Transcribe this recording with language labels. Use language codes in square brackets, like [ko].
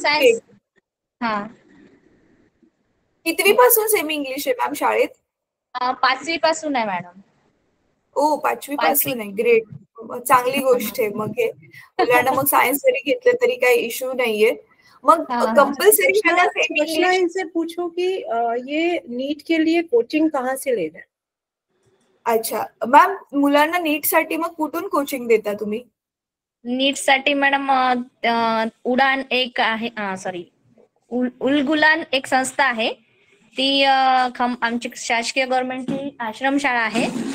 [mr] Science. हा, कितवी पासून semi English आहे मॅम शाळेत? 5वी पासून आहे मॅडम. ओ, 5वी 5वी. पासून आहे, ग्रेट. चांगली गोष्ट आहे मग हे. मुलांना मग सायन्स जरी घेतलं तरी काही इश्यू नाहीये. मग कंपल्सरी [hi] कृष्णा इनसे पूछो कि ये नीट के लिए कोचिंग कहाँ से लेना है. [mr] अच्छा मॅम, मुलांना नीट साठी मग कुठून कोचिंग देता तुम्ही? नीट साठी मॅडम उडान एक आहे, सॉरी उलगुलान एक संस्था आहे ती आमची शासकीय गव्हर्नमेंटची आश्रमशाळा आहे.